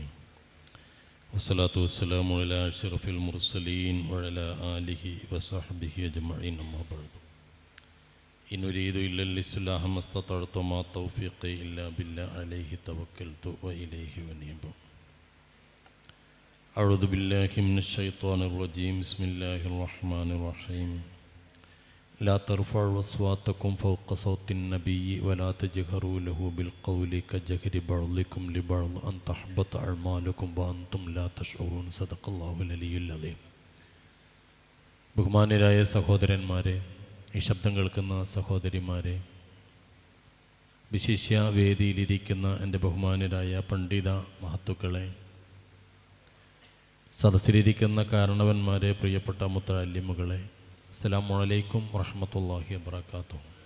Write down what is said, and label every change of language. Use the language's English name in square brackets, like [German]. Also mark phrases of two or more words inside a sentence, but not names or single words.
[Arabic] والصلاة والسلام على أشرف المرسلين وعلى آله وصحبه أجمعين. أما بعد. إن أريد إلا الإصلاح ما استطعت ما توفيقي إلا بالله عليه توكلت وإليه أنيب. أعوذ بالله من الشيطان الرجيم. بسم الله الرحمن الرحيم. لا ترفعوا أصواتكم فوق صوت النبي ولا تجهروا له بالقول كجهر بعضكم لبعض أن تحبط أعمالكم وأنتم لا تشعرون. صدق الله العلي العظيم. [Malayalam] ബഹുമാന്യരായ സഹോദരന്മാരെ, ഈ ശബ്ദം കേൾക്കുന്ന സഹോദരിമാരെ, വിശിഷ്യ വേദിയിലിരിക്കുന്ന എൻ്റെ ബഹുമാന്യരായ പണ്ഡിത മഹത്തുക്കളെ, സദസ്സിലിരിക്കുന്ന കാരണവന്മാരെ, പ്രിയപ്പെട്ട മുത്തഅല്ലിമുകളെ, [Arabic] السلام عليكم ورحمة الله وبركاته.